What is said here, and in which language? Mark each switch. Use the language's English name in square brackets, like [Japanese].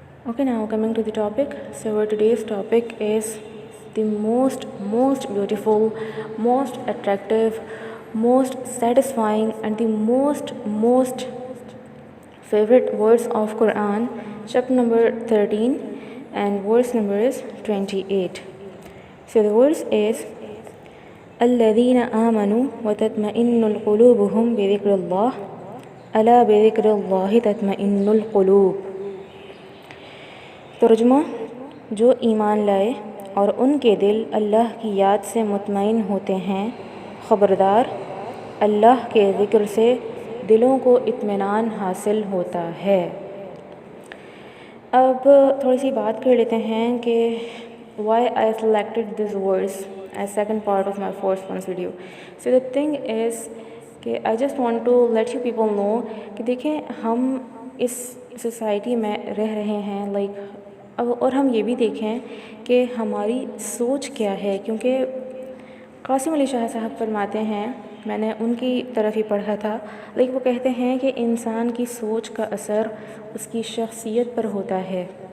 [English] Okay, now coming to the topic. So our today's topic is the most beautiful, most attractive, most satisfying, and the most favorite verse of Quran, chapter number 13, and verse number is 28. So the verse is [Arabic] الذين آمنوا وتطمئن قلوبهم بذكر الله ألا بذكر الله تطمئن القلوب. [Urdu] ترجمہ: جو ایمان لائے اور ان کے دل اللہ کی یاد سے مطمئن ہوتے ہیں، خبردار اللہ کے ذکر سے دلوں کو اطمینان حاصل ہوتا ہے. اب تھوڑی سی بات کر لیتے ہیں کہ [English] why I selected this verse as second part of my first one's video. So the thing is [Urdu] کہ [English] I just want to let you people know [Urdu] کہ دیکھیں ہم اس سوسائٹی میں رہ رہے ہیں، اور ہم یہ بھی دیکھیں کہ ہماری سوچ کیا ہے. کیونکہ قاسم علی شاہ صاحب فرماتے ہیں، میں نے ان کی طرف ہی پڑھا تھا، وہ کہتے ہیں کہ انسان کی سوچ کا اثر اس کی شخصیت پر ہوتا ہے.